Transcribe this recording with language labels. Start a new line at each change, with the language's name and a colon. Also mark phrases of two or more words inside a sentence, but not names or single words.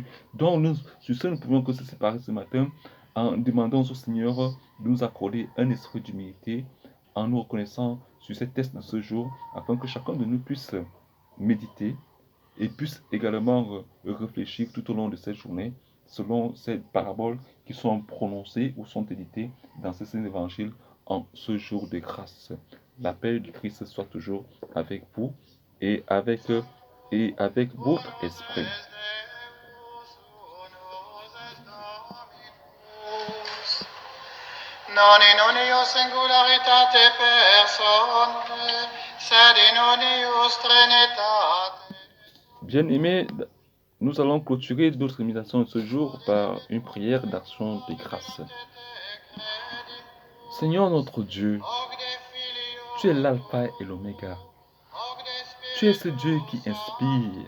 French: Donc, sur ce, nous ne pouvons que se séparer ce matin en demandant au Seigneur de nous accorder un esprit d'humilité, en nous reconnaissant sur cette test de ce jour, afin que chacun de nous puisse méditer et puisse également réfléchir tout au long de cette journée selon ces paraboles qui sont prononcées ou sont éditées dans ces évangiles en ce jour de grâce. La paix du Christ soit toujours avec vous et avec votre esprit.
Latin: Non in unio singularitate personae, sed in unius trinitate.
French: Bien-aimés, nous allons clôturer notre méditation de ce jour par une prière d'action de grâce. Seigneur notre Dieu, tu es l'alpha et l'oméga. Tu es ce Dieu qui inspire.